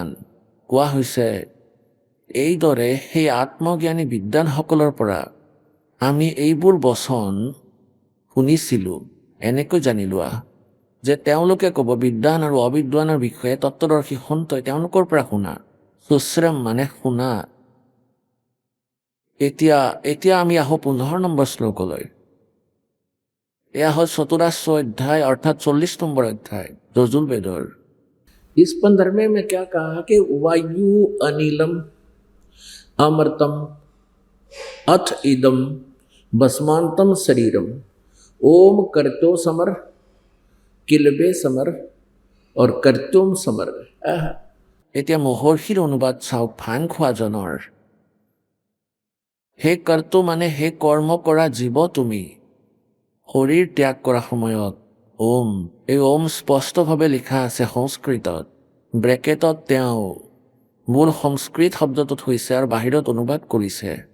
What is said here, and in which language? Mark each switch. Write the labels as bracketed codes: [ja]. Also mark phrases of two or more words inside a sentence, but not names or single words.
[as] কোৱা হৈছে এইদৰে সেই আত্মজ্ঞানী বিদ্বানসকলৰ পৰা আমি এইবোৰ বচন শুনিছিলোঁ, এনেকৈ জানি লোৱা যে তেওঁলোকে ক'ব বিদ্বান আৰু অবিদ্বানৰ বিষয়ে তত্ত্বদৰ্শী সন্তই তেওঁলোকৰ পৰা শুনা। সুশ্ৰম মানে শুনা। এতিয়া আমি আহোঁ 15 নম্বৰ শ্লোকলৈ। এয়া হ'ল 44 অধ্যায় অৰ্থাৎ 40 নম্বৰ অধ্যায় যজুৰ্বেদৰ। [hi] इस 15वें में क्या कहा कि [sa] वायु अनिलम अमृतम अथ इदम भस्मांतम शरीरम ओम कर्तो समर किलबे समर और कर्तुम समर। [as] এতিয়া মহৰ্ষিৰ অনুবাদ চাওক ভাং খোৱাজনৰ। হে কৰ্তু মানে হে কৰ্ম কৰা জীৱ, তুমি শৰীৰ ত্যাগ কৰা সময়ত ওম, এই ওম স্পষ্টভাৱে লিখা আছে সংস্কৃতত, ব্ৰেকেটত তেওঁ মূল সংস্কৃত শব্দটো থৈছে আৰু বাহিৰত অনুবাদ কৰিছে।